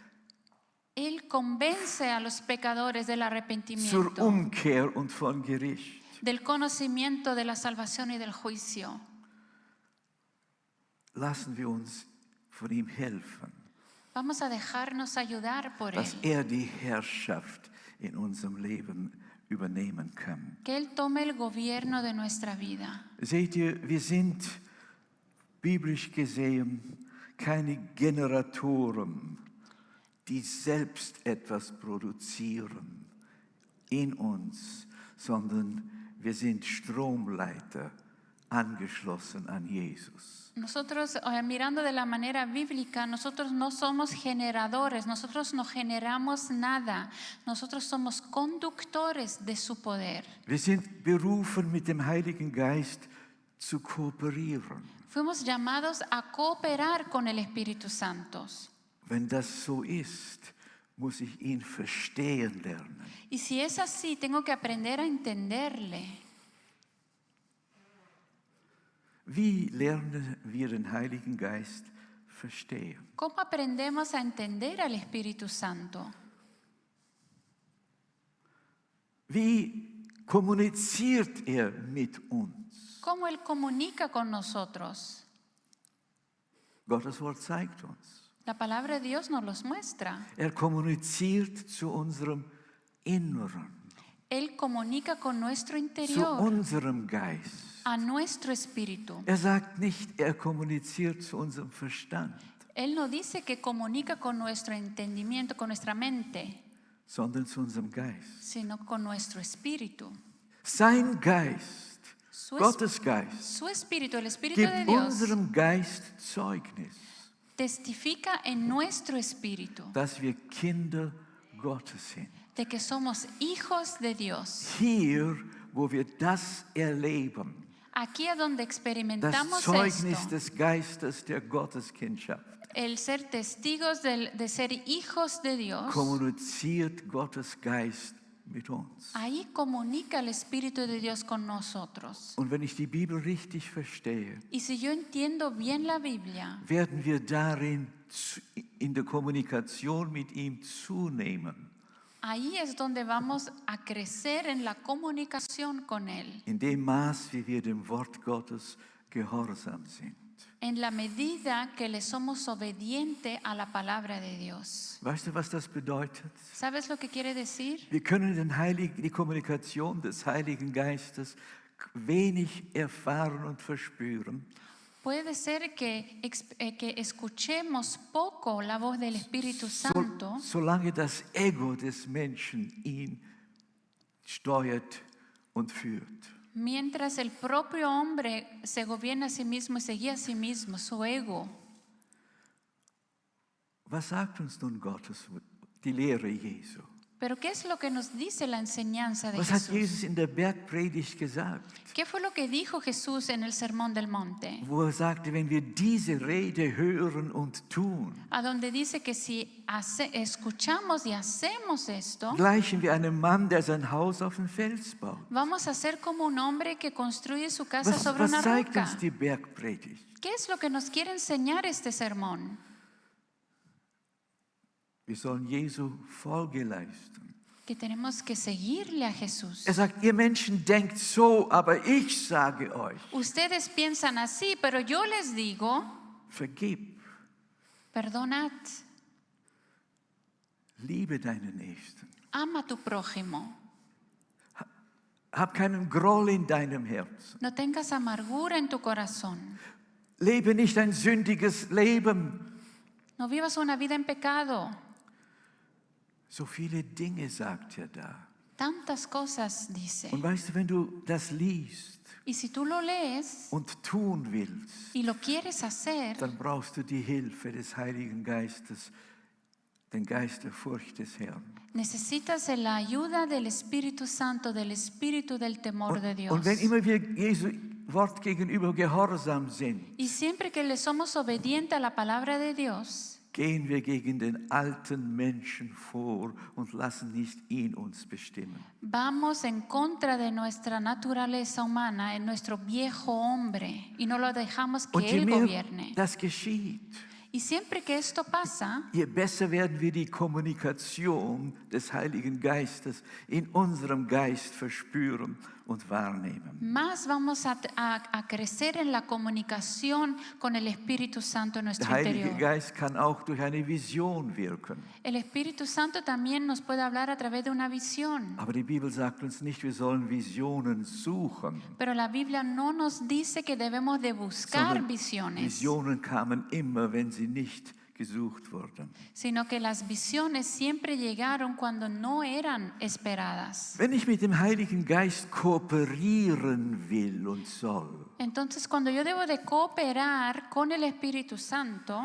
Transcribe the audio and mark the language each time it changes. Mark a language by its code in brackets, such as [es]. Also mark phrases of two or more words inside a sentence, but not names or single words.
[es] Él convence a los pecadores del [de] zur [es] arrepentimiento, [de] Umkehr und von Gericht. [es] del conocimiento de la salvación y del juicio. [de] Lassen wir uns von ihm helfen, [es] Vamos a dejarnos ayudar por [de] dass [es] Él. [de] die Herrschaft in unserem Leben übernehmen kann. [es] Que Él tome el gobierno de nuestra vida. [de] Seht ihr, wir sind biblisch gesehen keine Generatoren, die selbst etwas produzieren in uns, sondern wir sind Stromleiter angeschlossen an Jesus. [es] Nosotros, mirando de la manera bíblica, nosotros no somos generadores, nosotros no generamos nada, nosotros somos conductores de su poder. [de] Wir sind berufen, mit dem Heiligen Geist zu kooperieren. [es] Fuimos llamados a cooperar con el Espíritu Santo. [de] Wenn das so ist, muss ich ihn verstehen lernen. [es] Y si es así, tengo que aprender a entenderle. [de] Wie lernen wir den Heiligen Geist verstehen? [es] ¿Cómo aprendemos a entender al Espíritu Santo? [de] Wie kommuniziert er mit uns? [es] ¿Cómo Él comunica con nosotros? [de] Gottes Wort zeigt uns. [es] La palabra de Dios nos los muestra. [de] Er kommuniziert zu unserem Inneren, [es] Él comunica con nuestro [de] zu [es] interior, [de] unserem Geist. [es] a nuestro espíritu. [de] Er sagt nicht, er kommuniziert zu unserem Verstand, [es] Él no dice que comunica con nuestro entendimiento, con nuestra mente, [de] sondern zu unserem Geist. [es] sino con nuestro espíritu. [de] Sein Geist, [es] Su, [de] Gottes Geist, [es] su espíritu, el espíritu de [de] gibt [es] Dios, [de] unserem Geist Zeugnis, [es] testifica en nuestro espíritu [de] dass wir Kinder Gottes sind. [es] de que somos hijos de Dios. [de] Hier, wo wir das erleben, [es] Aquí es donde [de] das [es] experimentamos [de] Zeugnis [es] esto, [de] des Geistes der Gotteskindschaft, [es] el ser testigos de ser hijos de Dios. [de] kommuniziert Gottes Geist mit uns. [es] Ahí comunica el Espíritu de Dios con nosotros. [de] Und wenn ich die Bibel richtig verstehe, [es] Y si yo entiendo bien la Biblia, [de] werden wir darin in der Kommunikation mit ihm zunehmen, [es] ahí es donde vamos a crecer en la comunicación con Él, [de] in dem Maß, wie wir dem Wort Gottes gehorsam sind. [es] en la medida que le somos obedientes a la palabra de Dios. [de] Weißt du, was das bedeutet? [es] ¿Sabes lo que quiere decir? [de] Wir können die Kommunikation des Heiligen Geistes wenig erfahren und verspüren, [es] Puede ser que escuchemos poco la voz del Espíritu Santo [de] solange das Ego des Menschen ihn steuert und führt. [es] mientras el propio hombre se gobierna a sí mismo y se guía a sí mismo, su ego. [de] Was sagt uns nun die Lehre Jesu? [es] Pero ¿qué es lo que nos dice la enseñanza de [de] Was hat [es] Jesús? [de] Jesus in der Bergpredigt gesagt? [es] ¿Qué fue lo que dijo Jesús en el Sermón del Monte? [de] Wo sagte, wenn wir diese Rede hören und tun, [es] A donde dice que si escuchamos y hacemos esto, [de] gleichen wir einem Mann, der sein Haus auf den Fels baut. [es] vamos a ser como un hombre que construye su casa sobre [de] Was [es] una [de] zeigt [es] roca. [de] uns die Bergpredigt? [es] ¿Qué es lo que nos quiere enseñar este sermón? [de] Wir sollen Jesu Folge leisten. [es] Que tenemos que seguirle a Jesús. [de] Er sagt, ihr Menschen denkt so, aber ich sage euch, [es] Ustedes piensan así, pero yo les digo, [de] vergib, [es] perdonad, [de] liebe deinen Nächsten. [es] ama a tu prójimo. [de] Hab keinen Groll in deinem Herzen. [es] No tengas amargura en tu corazón. [de] Lebe nicht ein sündiges Leben. [es] No vivas una vida en pecado. [de] So viele Dinge sagt er da. [es] Tantas cosas dice. [de] Und weißt du, wenn du das liest [es] Y si tú lo lees [de] und tun willst, [es] y lo quieres hacer, [de] dann brauchst du die Hilfe des Heiligen Geistes, den Geist der Furcht des Herrn. [es] necesitas la ayuda del Espíritu Santo, del Espíritu del temor de Dios. [de] Und wenn immer wir Jesu Wort gegenüber gehorsam sind, [es] Y siempre que le somos obedientes a la palabra de Dios, [de] gehen wir gegen den alten Menschen vor und lassen nicht ihn uns bestimmen. [es] vamos en contra de nuestra naturaleza humana, en nuestro viejo hombre, y no lo dejamos [de] Und [es] que [de] je [es] Él [de] mehr [es] gobierne. [de] das geschieht, [es] Y siempre que esto pasa, [de] je besser werden wir die Kommunikation des Heiligen Geistes in unserem Geist verspüren und wahrnehmen. [es] más vamos a crecer en la comunicación con el Espíritu Santo en [de] Der [es] nuestro [de] Heilige [es] interior. [de] Geist kann auch durch eine Vision wirken. [es] El Espíritu Santo también nos puede hablar a través de una visión. [de] Aber die Bibel sagt uns nicht, wir sollen Visionen suchen, [es] Pero la Biblia no nos dice que debemos de buscar [de] sondern [es] visiones, [de] Visionen kamen immer, wenn sie nicht gesucht wurden. [es] sino que las visiones siempre llegaron cuando no eran esperadas. [de] Wenn ich mit dem Heiligen Geist kooperieren will und soll, [es] Entonces, cuando yo debo de cooperar con el Espíritu Santo,